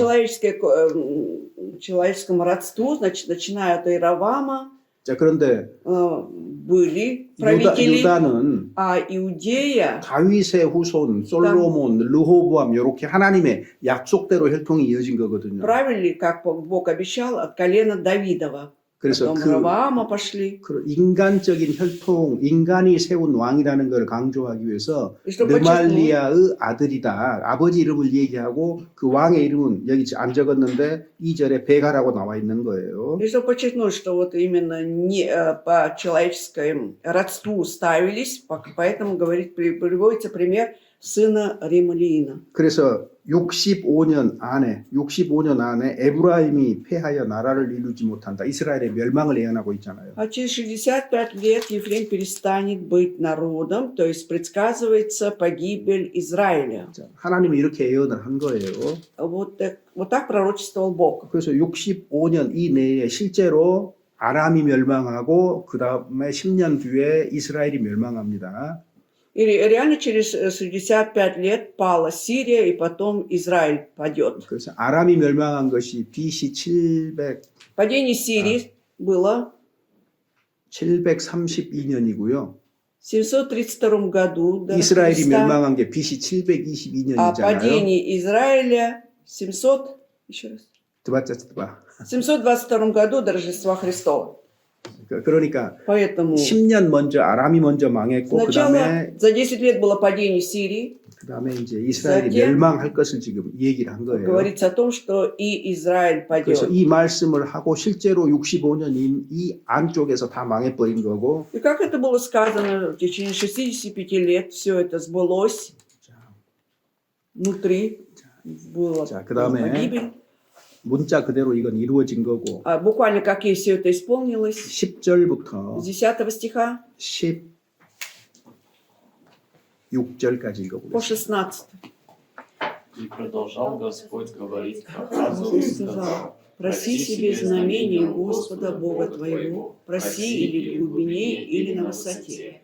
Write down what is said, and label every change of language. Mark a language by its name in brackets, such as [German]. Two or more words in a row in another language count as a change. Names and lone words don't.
[Russian] человеческому родству, значит, начиная от Иеравама, [Korean] 자, 그런데 [Russian] были правители, [Korean] 유다는 [Russian] а Иудея, [Korean] 다윗의 후손, 솔로몬, 르호보암 이렇게 하나님의 약속대로 혈통이 이어진 거거든요. [Russian] правили, как Бог обещал, от колена Давидова. [Korean] 그래서 [Russian] Потом Раваама пошли. [Korean] 그 인간적인 혈통, 인간이 세운 왕이라는 걸 강조하기 위해서 [Russian] И что [Korean] 르말리아의 아들이다. 아버지 이름을 얘기하고 그 왕의 이름은 여기 안 적었는데 2절에 베가라고 나와 있는 거예요. [Russian] И чтобы подчеркнуть, что вот именно не по человеческому родству ставились, поэтому приводится пример сына Ремалиина. [Korean] 그래서 65년 안에 에브라임이 패하여 나라를 이루지 못한다. 이스라엘의 멸망을 예언하고 있잖아요. [Russian] А через 65 лет Ефрем перестанет быть народом, то есть предсказывается погибель Израиля. [Korean] 자, 하나님이 이렇게 예언을 한 거예요. [Russian] Вот так пророчествовал Бог. [Korean] 그래서 65년 이내에 실제로 아람이 멸망하고 그 다음에 10년 뒤에 이스라엘이 멸망합니다. [Russian] И реально через 65 лет пала Сирия, и потом Израиль падет. [Korean] 그래서 아람이 멸망한 것이 BC 700 [Russian] Падение Сирии было [Korean] 732년이고요. [Russian] в 732 году до [Korean] 이스라엘이 [Russian] Христа, [Korean] 멸망한 게 BC [Russian] а [Korean] 722년이잖아요. [Russian] падение Израиля еще раз, в 722 году до Рождества Христова. [Korean] 그러니까 [Russian] Поэтому [Korean] 10년 먼저 아람이 먼저 망했고 [Russian] сначала [Korean] 그다음에 [Russian] за 10 лет было падение Сирии. [Korean] 이제 이스라엘이 [Russian] затем [Korean] 멸망할 것을 지금 얘기를 한 거예요. [Russian] говорится о том, что и Израиль [Korean] 그래서 [Russian] падет. [Korean] 이 말씀을 하고 실제로 65년인 이 안쪽에서 다 망해버린 거고 [Russian] И как это было сказано, в течение 65 лет все это сбылось. Внутри была [Korean] 자, 그다음에 [Russian] погибель. [Korean] 문자 그대로 이건 이루어진 거고 [Russian] А буквально как и все это исполнилось. [Korean] 10절부터 [Russian] С 10 стиха [Korean] 16절까지 [Russian] по [Korean] 읽어보겠습니다. [Russian] 16. И продолжал Господь говорить к Ахазу и сказал: Проси себе знамение Господа Бога твоего, проси или в глубине, или на высоте.